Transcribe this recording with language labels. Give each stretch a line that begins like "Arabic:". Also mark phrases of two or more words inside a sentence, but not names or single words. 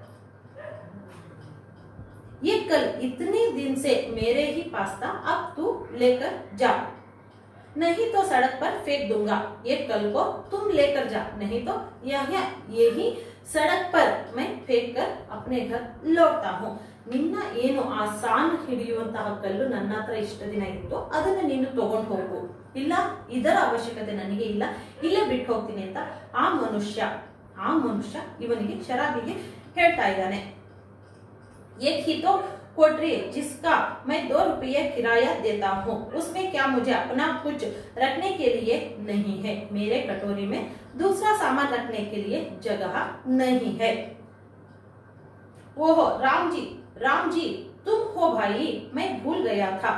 Hindi: ये कल इतने दिन से मेरे ही पास था, अब तू लेकर जा, नहीं तो सड़क पर फेंक दूंगा। ये कल को तुम लेकर जा, नहीं तो यही सड़क पर मैं फेंक कर अपने घर लौटता हूँ।
Kannada: ನಿನ್ನ ಏನು ಆ ಸಾನ್ ಹಿಡಿಯುವಂತಹ ಕಲ್ಲು ನನ್ನ ಹತ್ರ ಇಷ್ಟು ದಿನ ಇತ್ತು, ಅದನ್ನ ನೀನು ತಗೊಂಡು ಹೋಗು, ಇಲ್ಲ ಇದರ ಅವಶ್ಯಕತೆ ನನಗೆ ಇಲ್ಲ, ಇಲ್ಲೇ ಬಿಟ್ಟು ಹೋಗ್ತೀನಿ ಅಂತ ಆ ಮನುಷ್ಯ ಇವನಿಗೆ ಶರಾಬಿಗೆ ಹೇಳ್ತಾ ಇದ್ದಾನೆ।
Hindi: एक ही तो कोठरी जिसका मैं 2 रुपये किराया देता हूँ, उसमें क्या मुझे अपना कुछ रखने के लिए नहीं है? मेरे कटोरी में दूसरा सामान रखने के लिए जगह नहीं है। ओहो राम जी तुम हो भाई, मैं भूल गया था।